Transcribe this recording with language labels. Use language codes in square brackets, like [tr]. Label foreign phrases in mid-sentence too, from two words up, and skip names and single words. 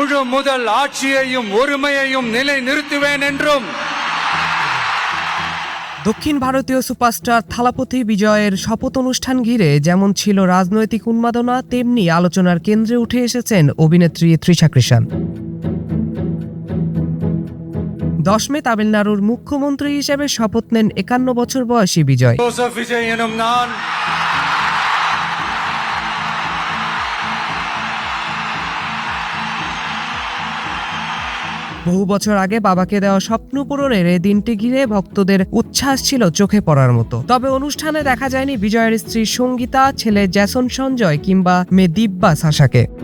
[ta] இன்று முதல் ஆட்சியையும் ஒருமையையும் நிலைநிறுத்துவேன் என்றும் [bn] দক্ষিণ ভারতীয় সুপারস্টার থালাপতি বিজয়ের শপথ অনুষ্ঠান ঘিরে যেমন ছিল রাজনৈতিক উন্মাদনা, তেমনি আলোচনার কেন্দ্রে উঠে এসেছেন অভিনেত্রী তৃষা কৃষাণ। 10 মে তামিলনাড়ুর মুখ্যমন্ত্রী হিসেবে শপথ নেন 51 বছর বয়সী বিজয়। [ta] ஜோசப் விஜய் எனும் நான் [bn] বহু বছর আগে বাবাকে দেওয়া স্বপ্ন পূরণের এই দিনটি ঘিরে ভক্তদের উচ্ছ্বাস ছিল চোখে পড়ার মতো। তবে অনুষ্ঠানে দেখা যায়নি বিজয়ের স্ত্রী সঙ্গীতা, ছেলে জ্যাসন সঞ্জয় কিংবা মেয়ে দিব্যা সাশাকে।